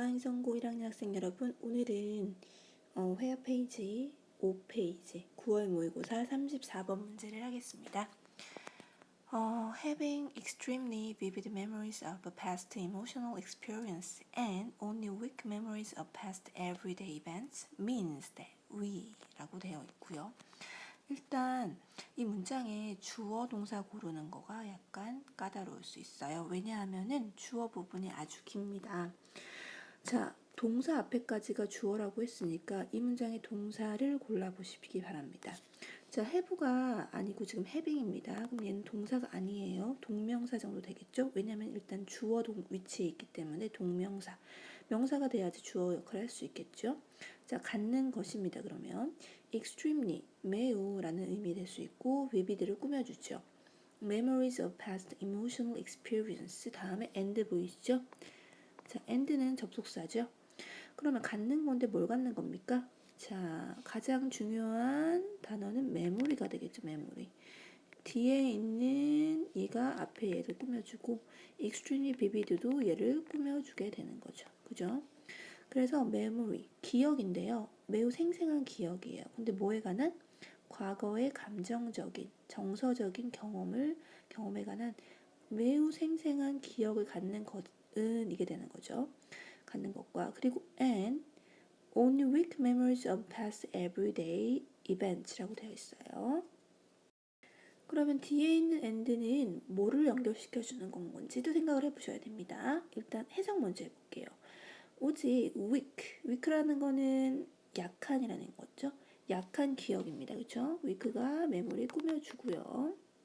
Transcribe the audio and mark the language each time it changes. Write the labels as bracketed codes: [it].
[ko] 행성고 1학년 학생 여러분. 오늘은 회화 페이지 5페이지 9월 모의고사 34번 문제를 하겠습니다. [en] Having extremely vivid memories of a past emotional experience and only weak memories of past everyday events means that we [ko] 라고 되어 있고요. 일단 이 문장에 주어 동사 고르는 거가 약간 까다로울 수 있어요. 왜냐하면은 주어 부분이 아주 깁니다. 자, 동사 앞에까지가 주어라고 했으니까 이 문장의 동사를 골라보시기 바랍니다. 자, have가 아니고 지금 having입니다. 그럼 얘는 동사가 아니에요. 동명사 정도 되겠죠? 왜냐면 일단 주어 위치에 있기 때문에 동명사. 명사가 돼야지 주어 역할을 할 수 있겠죠? 자, 갖는 것입니다. 그러면 extremely, 매우 라는 의미 될 수 있고 vivid를 꾸며주죠. [en] memories of past emotional experience [ko] 다음에 [en] and [ko] 보이시죠? 자, and는 접속사죠. 그러면 갖는 건데 뭘 갖는 겁니까? 자, 가장 중요한 단어는 메모리가 되겠죠. 메모리. 뒤에 있는 얘가 앞에 얘를 꾸며주고 [en] extremely vivid [ko] 도 얘를 꾸며주게 되는 거죠. 그죠? 그래서 memory, 기억인데요. 매우 생생한 기억이에요. 근데 뭐에 관한? 과거의 감정적인, 정서적인 경험에 관한 매우 생생한 기억을 갖는 것은 이게 되는 거죠. 갖는 것과 그리고 [en] and only weak memories of past everyday events [ko] 라고 되어 있어요. 그러면 뒤에 있는 and는 뭐를 연결시켜주는 건지도 생각을 해보셔야 됩니다. 일단 해석 먼저 해볼게요. 오직 weak라는 거는 약한이라는 거죠. 약한 기억입니다. 그렇죠? weak가 메모리 꾸며주고요.